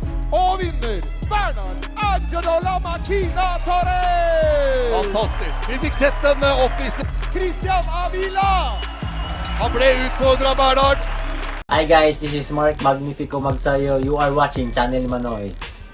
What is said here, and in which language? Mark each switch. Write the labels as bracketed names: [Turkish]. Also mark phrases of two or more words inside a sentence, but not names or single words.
[Norwegian] og vinner Bernard Angelo La Makina Torres! Fantastisk. Vi fikk sett en oppvisning. Christian Avila! Han ble utfordret av Bernard. [English] Hi guys, this is Mark Magnifico Magsayo. You are watching Channel Manoy.